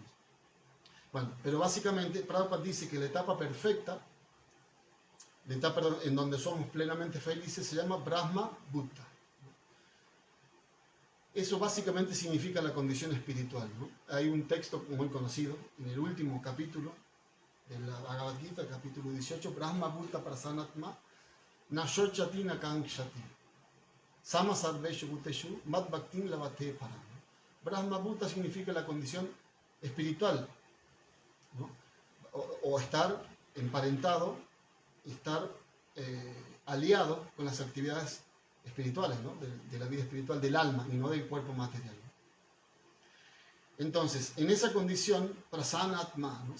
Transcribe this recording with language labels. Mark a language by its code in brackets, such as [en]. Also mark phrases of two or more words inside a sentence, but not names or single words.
[es] Bueno, pero básicamente Prabhupada dice que la etapa perfecta, la etapa en donde somos plenamente felices, se llama [sa] Brahma Bhuta. [es] Eso básicamente significa la condición espiritual, ¿no? Hay un texto muy conocido en el último capítulo de la Bhagavad Gita, el capítulo 18, [sa] Brahma Bhuta Prasanatma Nashochati Nakankshati Sama Sarveshu Bhuteshu Mad Bhaktin Lavate Param. Brahma Bhuta [es] significa la condición espiritual, ¿no? O estar emparentado, estar aliado con las actividades espirituales, ¿no? de la vida espiritual del alma y no del cuerpo material. Entonces, en esa condición, prasanatma, ¿no?